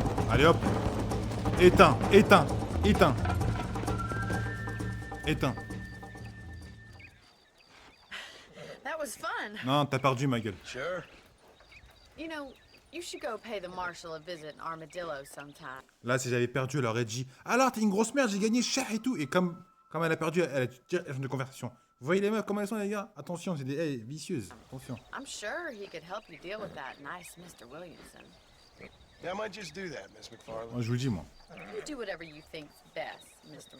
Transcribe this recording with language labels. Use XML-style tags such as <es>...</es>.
<fr>Allez hop. Éteins, éteins, éteins. Éteins.</fr> <en>That was fun.</en> <fr>Non, t'as perdu ma gueule.</fr> <en>Sure. You know, you should go pay the marshal a visit in Armadillo sometime.</en> <fr>Là, si j'avais perdu, elle aurait dit alors, t'es une grosse merde, j'ai gagné cher et tout. Et comme elle a perdu, elle a direct de conversation. Vous voyez les meufs, comment elles sont, les gars? Attention, c'est des vicieuses. Attention.</fr> <en>I'm sure he could help you deal with that nice Mr. Williamson. Yeah, I might just do that, Miss MacFarlane.</en> <fr>Moi, je vous le dis, moi.</fr> <en>You do whatever you think's best, Mr.</en>